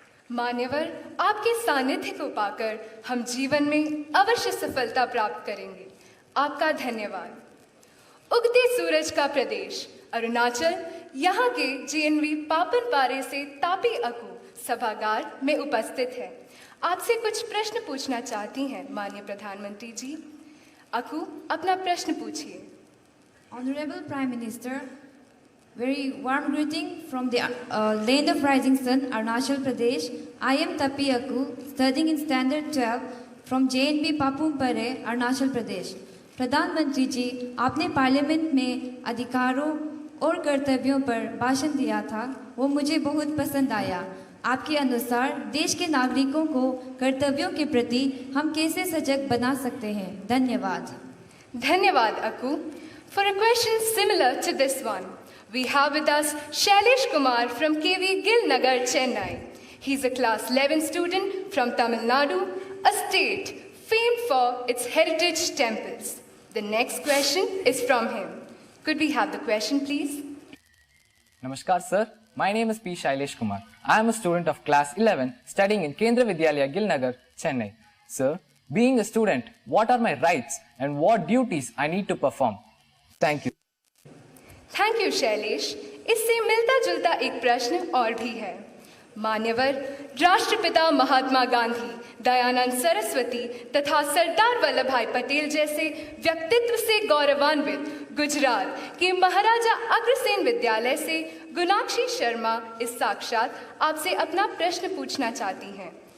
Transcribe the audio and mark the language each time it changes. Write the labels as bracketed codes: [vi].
[hi] मान्यवर, आपके सानिध्य को पाकर हम जीवन में अवश्य सफलता प्राप्त करेंगे। आपका धन्यवाद। उगते सूरज का प्रदेश अरुणाचल, यहाँ के जेएनवी पापनपारे से तापी अकू सभागार में उपस्थित है। आपसे कुछ प्रश्न पूछना चाहती हैं माननीय प्रधानमंत्री जी। अकू, अपना प्रश्न पूछिए। [en] Honorable Prime Minister, very warm greeting from the land of rising sun, Arunachal Pradesh. I am Tapi Aku, studying in Standard 12 from JNB Papumpare, Arunachal Pradesh. [hi] प्रधानमंत्री जी, आपने पार्लियामेंट में अधिकारों और कर्तव्यों पर भाषण दिया था, वो मुझे बहुत पसंद आया। आपके अनुसार देश के नागरिकों को कर्तव्यों के प्रति हम कैसे सजग बना सकते हैं? धन्यवाद। धन्यवाद अकू। [en] For a question similar to this one, we have with us Shailesh Kumar from KV Gil Nagar, Chennai. He's a class 11 student from Tamil Nadu, a state famed for its heritage temples. The next question is from him. Could we have the question, please? Namaskar, sir. My name is P. Shailesh Kumar. I am a student of class 11 studying in Kendra Vidyalaya, Gilnagar, Chennai. Sir, being a student, what are my rights and what duties I need to perform? Thank you. Thank you, Shailesh. [hi] इससे मिलता जुलता एक प्रश्न और भी है। मान्यवर, राष्ट्रपिता महात्मा गांधी, दयानंद सरस्वती तथा सरदार वल्लभ भाई पटेल जैसे व्यक्तित्व से गौरवान्वित गुजरात के महाराजा अग्रसेन विद्यालय से गुनाक्षी शर्मा इस साक्षात आपसे अपना प्रश्न पूछना चाहती हैं।